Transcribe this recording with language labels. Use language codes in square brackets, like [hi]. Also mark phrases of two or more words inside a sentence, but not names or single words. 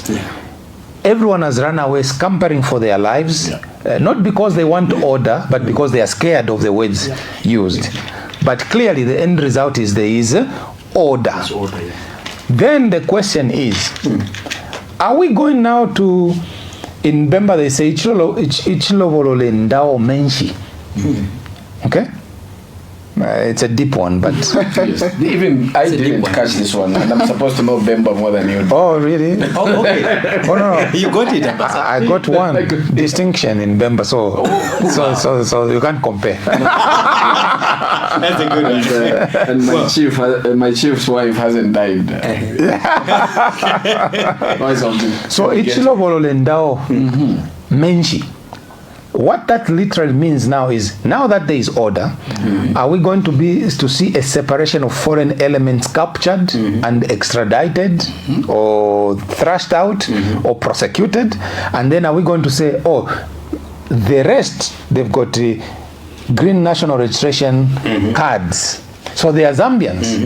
[en] Everyone has run away scampering for their lives, not because they want order, but because they are scared of the words used. But clearly the end result is there is order. Then the question is, are we going now to, in Bemba they say, [bem] ichilovolo ndao menshi. [en] Okay? It's a deep one, but... Yes. Even I didn't catch this one, and I'm supposed to know Bemba more than you. Oh, really? Oh, okay. Oh, no. You got it, I got one distinction in Bemba, so you can't compare. That's a good one. And my chief's wife hasn't died. [bem] So ichilovolo ndao menshi. [en] What that literally means now is, now that there is order, are we going to see a separation of foreign elements captured and extradited or thrashed out or prosecuted? And then are we going to say, oh, the rest, they've got green national registration cards, so they are Zambians.